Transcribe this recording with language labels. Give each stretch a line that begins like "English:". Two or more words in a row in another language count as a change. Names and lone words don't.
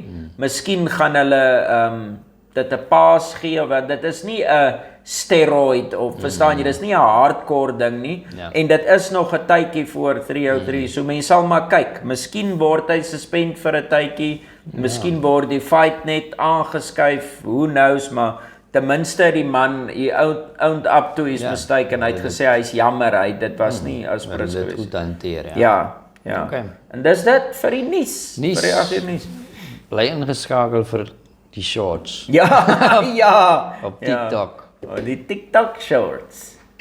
Afrikaans: Miskien gaan hulle dit 'n paas gee, want dit is nie 'n steroid of verstaan jy, dis nie 'n hardcore ding nie. Ja. En dit is nog 'n tydjie voor 303. So mense sal maar kyk. Miskien word hy suspend vir 'n tydjie. Miskien word die fight net aangeskuif.
English: Who knows,
Afrikaans: maar ten minste die man,
English: he owned up to his mistake
Afrikaans: en hy het gesê hy's jammer, dit was nie aspres dit gewees. goed hanteer, Ja. Okay. En dis dit vir die nuus. Nuus. Vir die 8 uur nuus. Bly ingeskakel vir die shorts Ja, ja. op TikTok. Ja. Oh, die TikTok shorts.